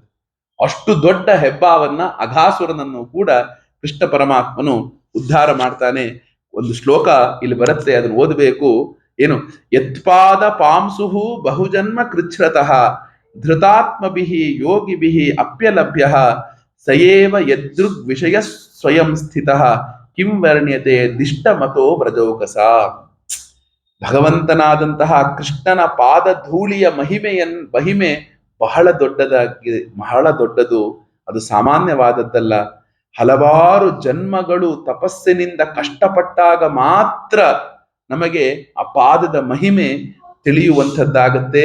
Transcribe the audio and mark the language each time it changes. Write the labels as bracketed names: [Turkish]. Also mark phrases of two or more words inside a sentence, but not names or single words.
[Kannada] ಅಷ್ಟು ದೊಡ್ಡ ಹೆಬ್ಬಾವನ್ನ ಅಘಾಸುರನನ್ನು ಕೂಡ ಕೃಷ್ಣ ಪರಮಾತ್ಮನು ಉದ್ಧಾರ ಮಾಡ್ತಾನೆ. ಒಂದು ಶ್ಲೋಕ ಇಲ್ಲಿ ಬರುತ್ತೆ, ಅದನ್ನು ಓದಬೇಕು. ಏನು? [Sanskrit] ಯತ್ಪಾದ ಪಾಂಸುಹು ಬಹುಜನ್ಮ ಕೃಚ್ಛ್ರತಃ ಧೃತಾತ್ಮಭಿಃ ಯೋಗಿಭಿಃ ಅಪ್ಯಲಭ್ಯ ಸಯೇವ ಯದೃಗ್ ವಿಷಯ ಸ್ವಯಂ ಸ್ಥಿತಃ ಕಿಂ ವರ್ಣ್ಯತೆ ದಿಷ್ಟ ಮತೋ ವ್ರಜೌಕಸ. [Kannada] ಭಗವಂತನಾದಂತಹ ಕೃಷ್ಣನ ಪಾದ ಧೂಳಿಯ ಮಹಿಮೆ ಬಹಳ ದೊಡ್ಡದು. ಅದು ಸಾಮಾನ್ಯವಾದದ್ದಲ್ಲ. ಹಲವಾರು ಜನ್ಮಗಳು ತಪಸ್ಸಿನಿಂದ ಕಷ್ಟಪಟ್ಟಾಗ ಮಾತ್ರ ನಮಗೆ ಆ ಪಾದದ ಮಹಿಮೆ ತಿಳಿಯುವಂಥದ್ದಾಗತ್ತೆ.